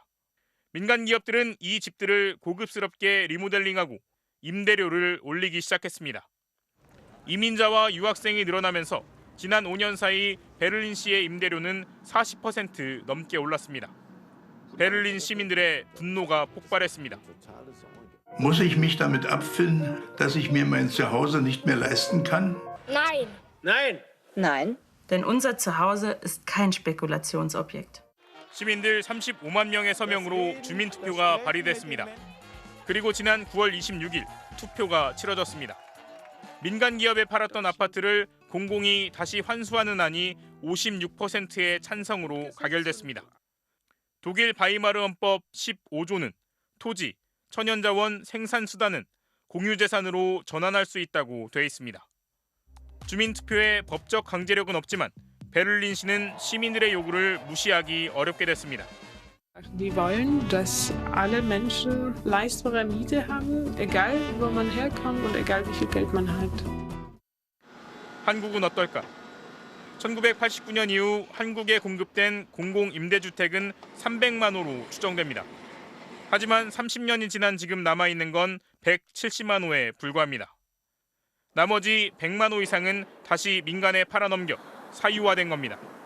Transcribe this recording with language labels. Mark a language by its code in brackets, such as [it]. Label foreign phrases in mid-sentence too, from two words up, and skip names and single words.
[ko] 민간 기업들은 이 집들을 고급스럽게 리모델링하고 임대료를 올리기 시작했습니다. 이민자와 유학생이 늘어나면서 지난 5년 사이 베를린시의 임대료는 40% 넘게 올랐습니다. 베를린 시민들의 분노가 폭발했습니다. [de] Muss ich mich damit abfinden, dass ich mir mein Zuhause nicht mehr leisten kann? Nein. Nein. Nein. Denn unser Zuhause ist kein Spekulationsobjekt. [ko] 시민들 35만 명의 서명으로 주민투표가 발의됐습니다. 그리고 지난 9월 26일 투표가 치러졌습니다. 민간 기업에 팔았던 아파트를 공공이 다시 환수하는 안이 56%의 찬성으로 가결됐습니다. 독일 바이마르 헌법 15조는 토지, 천연자원, 생산수단은 공유재산으로 전환할 수 있다고 돼 있습니다. 주민투표에 법적 강제력은 없지만 베를린시는 시민들의 요구를 무시하기 어렵게 됐습니다. [de] Die wollen, dass alle Menschen leistbare Miete haben, egal wo man herkommt und egal wie viel Geld man hat. [ko] 한국은 어떨까? 1989년 이후 한국에 공급된 공공임대주택은 300만 호로 추정됩니다. 하지만 30년이 지난 지금 남아있는 건 170만 호에 불과합니다. 나머지 100만 호 이상은 다시 민간에 팔아넘겨 사유화된 겁니다.